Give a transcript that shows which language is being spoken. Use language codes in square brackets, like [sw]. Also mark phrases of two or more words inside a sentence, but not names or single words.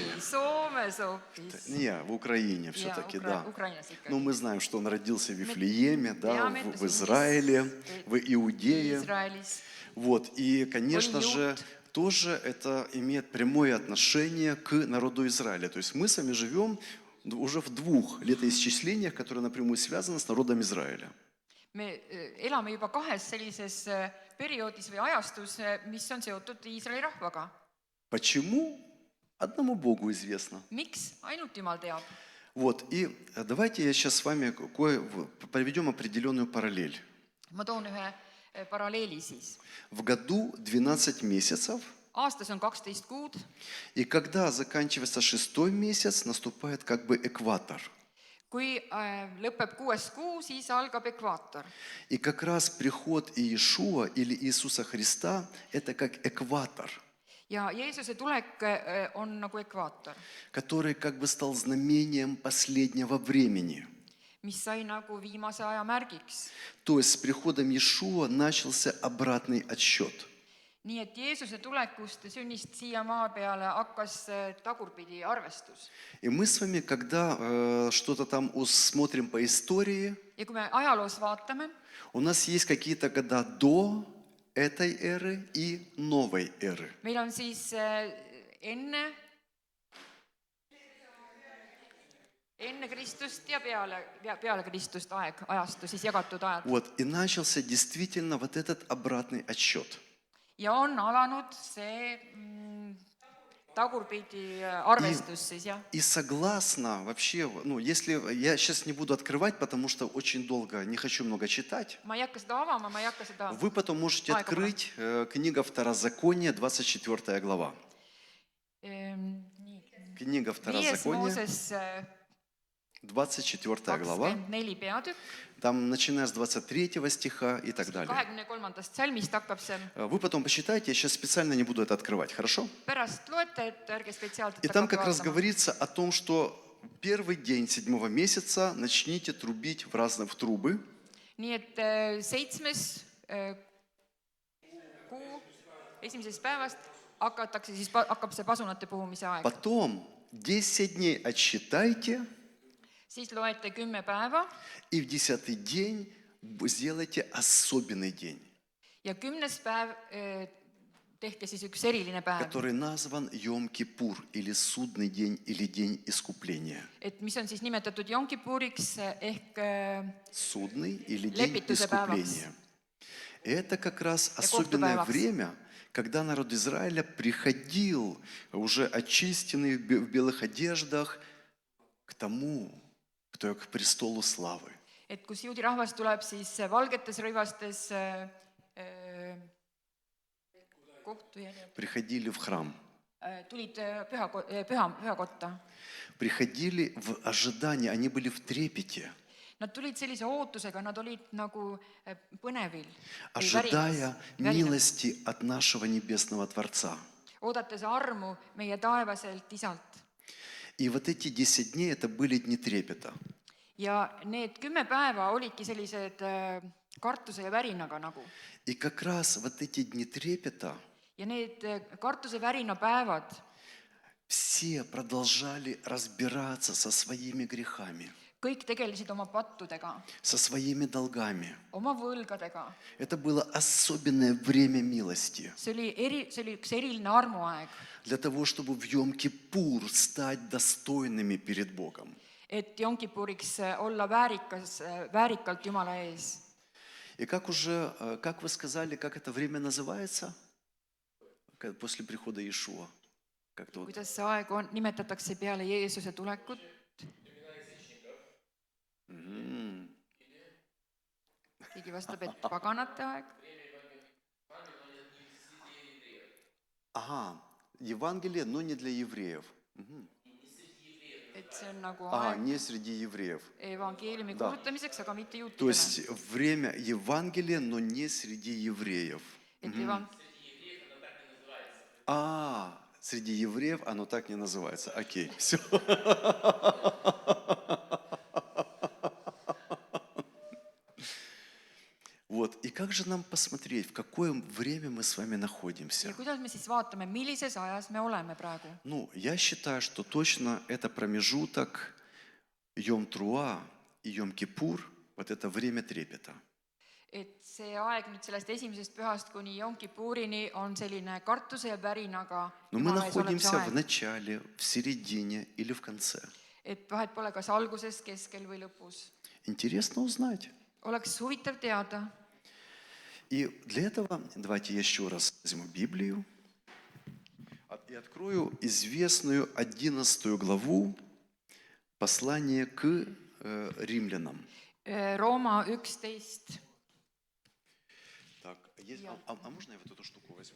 [et] Ei, Soomes hoopis. [ru] Не, в Украине [et] Ja, [ru] все-таки, да. [et] Ukrainas ikkagi. [ru] Но мы знаем, что он родился в Вифлееме, да, [et] teame, et ta [ru] в Израиле, в Иудее. [et] Iisraelis. [ru] Вот, и, конечно [et] Oli [ru] же, тоже это имеет прямое отношение к народу Израиля. То есть мы с вами живем уже в 2 летоисчислениях, которые напрямую связаны с народом Израиля. [et] Me elame juba 2 sellises perioodis või ajastus, mis on seotud Iisraeli rahvaga. [ru] Почему? Одному Богу известно. [et] Miks? Ainult Jumal teab. [ru] Вот, и давайте я сейчас с вами проведем определенную параллель. [et] Ma toon ühe paralleeli siis. [ru] В году 12 месяцев, [et] Aastas on 12 kuud. [ru] и когда заканчивается 6 месяц, наступает как бы экватор. [et] Kui lõpeb 6. kuu, siis algab ekvaator. [ru] И как раз приход Иешуа или Иисуса Христа – это как экватор, [et] Ja Jeesuse tulek on nagu ekvaator, [ru] который как бы стал знамением последнего времени. [et] mis sai nagu viimase aja märgiks. [ru] То есть с приходом Иешуа начался обратный отсчет. [et] Nii et Jeesuse tulekust ja sünnist siia maa peale hakkas tagurpidi arvestus. [ru] И мы с вами, когда что-то там смотрим по истории, [et] Ja kui me ajaloos vaatame, [ru] у нас есть какие-то года до этой эры и новой эры. [et] meil on siis enne Kristust ja peale Kristust ajastu, siis jagatud ajad. [ru] Вот, и начался действительно вот этот обратный отсчет. [et] Ja on alanud see tagurpidi arvestus siis, jah. [ru] И согласно вообще, ну, если я сейчас не буду открывать, потому что очень долго, не хочу много читать, [et] Ma ei hakka seda avama, ma ei hakka seda [ru] вы потом можете [et] Aega [ru] открыть книга Второзакония, 24 глава. [et] nii. [ru] Книга [et] 5. [ru] Второзакония, [et] Mooses [ru] 24 глава, [et] 24 peatükk, [ru] там начиная с 23 стиха и так далее. [et] 23. salmist hakkab see. [ru] Вы потом почитайте, я сейчас специально не буду это открывать, хорошо? [et] Pärast loete, et ärge spetsiaalselt [ru] И там [et] hakake [ru] как раз [et] vaatama. [ru] говорится о том, что первый день 7 месяца начните трубить в трубы, [et] Nii et 7. kuu 1. päevast hakkab see pasunate puhumise aeg. [ru] потом 10 дней отсчитайте, [et] Siis loete 10 päeva [ru] и в 10-й день сделайте особенный день, [et] ja 10. päev tehke siis üks eriline päev, [ru] который назван Йом-Кипур, или судный день, или день искупления. [et] et mis on siis nimetatud Jom-Kipuriks ehk [ru] Судный или день [et] Лепитuse päevaks. [ru] искупления. И это как раз [et] Ja [ru] особенное [et] kohtupäevaks. [ru] время, когда народ Израиля приходил, уже очищенный в белых одеждах, к тому, кто к престолу славы. [et] et kus juudi rahvas tuleb siis valgetes rõivastes kohtujärjed, [ru] Приходили в храм, [et] tulid pühakotta. [ru] приходили в ожидании, они были в трепете, [et] Nad tulid sellise ootusega, nad olid nagu põnevil, [ru] ожидая милости от нашего небесного Творца. [et] oodates armu meie taevaselt isalt. [ru] И вот эти 10 дней, это были дни трепета. [et] Ja need 10 päeva olidki sellised kartuse ja värinaga nagu. [ru] И как раз вот эти дни трепета [et] Ja need kartuse värina päevad, [ru] все продолжали разбираться со своими грехами, [et] kõik tegelesid oma pattudega, [ru] со своими долгами. [et] oma võlgadega. [ru] Это было особенное время милости [et] See oli üks eriline armuaeg, [ru] для того, чтобы в Йом-Кипур стать достойными перед Богом. [et] et Jom-Kipuriks olla väärikalt Jumala ees. [ru] И как уже, как вы сказали, как это время называется? После прихода Иешуа. Как-то вот. [et] kuidas see aeg on, nimetatakse peale Jeesuse tulekut? М. Keegi vastab, et paganate aeg. [ru] Ага, Евангелие, но не для евреев. Мгм. [et] Et see on nagu А, aeg [ru] не среди евреев. [et] evangeeliumi [ru] Да. [et] kuulutamiseks, aga mitte [ru] То [et] juutidele. [ru] есть время Евангелия, но не среди евреев. [et] Et [ru] А, среди евреев оно так не называется. Окей, все. Вот, и как же нам посмотреть, в какое время мы с вами находимся? [et] ja kuidas me siis vaatame, millises ajas me oleme praegu? [ru] Ну, я считаю, что точно это промежуток Йом-Труа и Йом-Кипур, вот это время трепета. [et] Et see aeg nüüd sellest esimesest pühast kuni Yom Kippurini on selline kartuse ja pärinaga [ru] Но мы [et] Jumala ees olemise [ru] находимся в [et] aeg. [ru] начале, в середине или в конце. [et] Et vahet pole kas alguses, keskel või lõpus. [ru] Интересно узнать. [et] Oleks huvitav teada. [ru] И для этого давайте я еще раз возьму Библию и открою известную 11 главу послания к римлянам. [et] Rooma 11. [ru] Так, а можно я вот эту штуку возьму?